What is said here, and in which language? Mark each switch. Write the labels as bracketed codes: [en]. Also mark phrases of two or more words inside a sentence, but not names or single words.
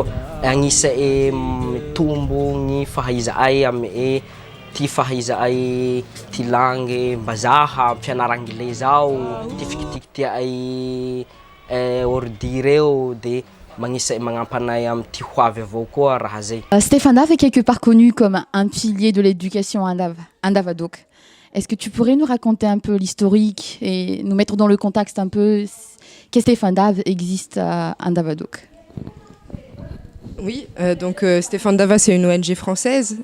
[mg] Agnisa mitombo ny fahaiza ay amin'ny ty fahaiza ay ty langue mbazaha fianara anglais zao ty fikitiky ay ordi reo dia magnisay magnampanahy amin'ty hoavy avao koa raha zay. [fr] Stéphane Dave est quelque part connu comme un pilier de l'éducation Andavadoaka. Est-ce que tu pourrais nous raconter un peu l'historique et nous mettre dans le contexte un peu que Stéphane Dave existe à Andavadouk. Oui, donc Stéphane Dava, c'est une ONG française.